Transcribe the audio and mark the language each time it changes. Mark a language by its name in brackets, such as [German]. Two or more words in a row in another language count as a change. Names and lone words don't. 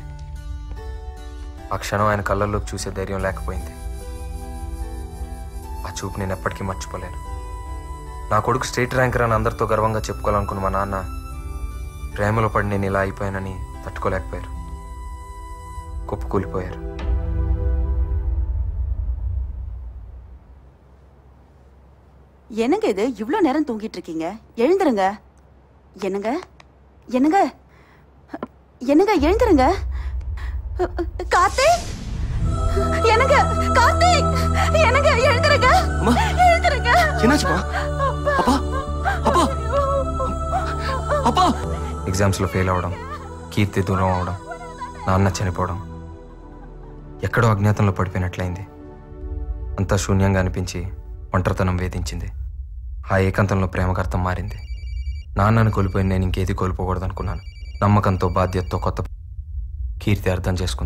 [Telugu] ఆ క్షణం ఆయన కళ్ళల్లోకి చూసే ధైర్యం లేకపోయింది. ఆ చూపు నేను ఎప్పటికీ మర్చిపోలేను. నా కొడుకు [English] state ranker [Telugu] అని అందరితో గర్వంగా చెప్పుకోవాలనుకున్న మా నాన్న ప్రేమలో పడి నేను ఇలా అయిపోయానని తట్టుకోలేకపోయారు. కుప్పకూలిపోయారు. [Tamil] என்னங்க இது இவ்வளோ நேரம் தூங்கிட்டு இருக்கீங்க? எழுந்துருங்க. என்னங்க என்னங்க என்னங்க எழுந்துருங்க. கார்த்திக், என்னங்க கார்த்திக், என்னங்க எழுந்துருங்க. எழுந்துருங்க. என்னாச்சுமா? அப்பா அப்பா அப்பா. [Telugu] ఎగ్జామ్స్లో ఫెయిల్ అవ్వడం, కీర్తి దూరం అవడం, నాన్న చనిపోవడం, ఎక్కడో అజ్ఞాతంలో పడిపోయినట్లయింది. అంతా శూన్యంగా అనిపించి ఒంటరితనం వేధించింది. ఆ ఏకాంతంలో ప్రేమకు అర్థం మారింది. నాన్నను కోల్పోయి నేను ఇంకేది కోల్పోకూడదనుకున్నాను. నమ్మకంతో, బాధ్యతతో కొత్త కీర్తి అర్థం చేసుకుంది.